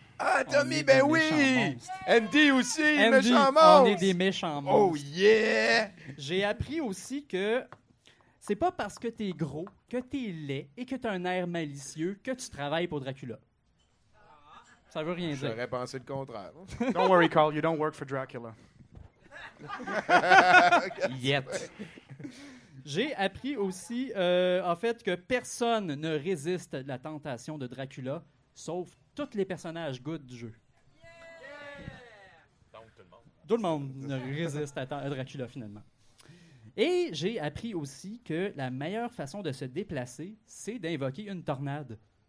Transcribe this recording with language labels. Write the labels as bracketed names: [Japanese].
[French] Ah, Tommy, ben oui! Andy aussi, méchant monstre! On est des méchants monstres. [English] Oh yeah! [French] J'ai appris aussi que c'est pas parce que t'es gros, que t'es laid et que t'as un air malicieux que tu travailles pour Dracula. Ça veut rien dire. J'aurais pensé le contraire. [English] Don't worry, Carl, you don't work for Dracula. Yet. [French] J'ai appris aussi, en fait, que personne ne résiste à la tentation de Dracula, sauf tous les personnages good du jeu. Yeah! Donc, tout le monde. Tout le monde ne résiste à Dracula, finalement. Et j'ai appris aussi que la meilleure façon de se déplacer, c'est d'invoquer une tornade.